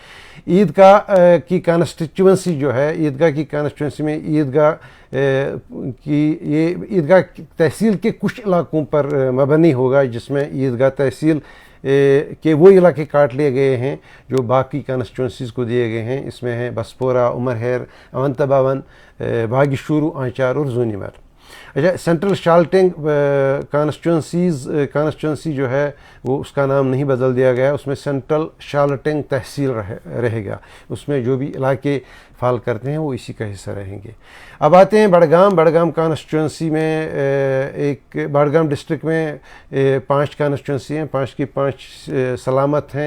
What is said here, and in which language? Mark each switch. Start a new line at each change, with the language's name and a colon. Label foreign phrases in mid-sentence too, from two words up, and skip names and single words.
Urdu: عیدگاہ کی کانسٹیچوئنسی جو ہے, عیدگاہ کی کانسٹیچوئنسی میں یہ عیدگاہ تحصیل کے کچھ علاقوں پر مبنی ہوگا, جس میں عیدگاہ تحصیل کہ وہ علاقے کاٹ لیے گئے ہیں جو باقی کانسٹیچوئنسیز کو دیے گئے ہیں. اس میں ہیں بسپورہ, عمرہیر, اونت بھون, باغ شورو, آنچار اور زونیمر. اچھا, سینٹرل شالٹنگ کانسٹیچوئنسی جو ہے وہ اس کا نام نہیں بدل دیا گیا, اس میں سینٹرل شالٹنگ تحصیل رہے گا. اس میں جو بھی علاقے فال کرتے ہیں وہ اسی کا حصہ رہیں گے. اب آتے ہیں بڑگام کانسٹیچوئنسی میں. ایک بڑگام ڈسٹرکٹ میں 5 کانسٹیچوئنسی ہیں, 5 کی 5 سلامت ہیں.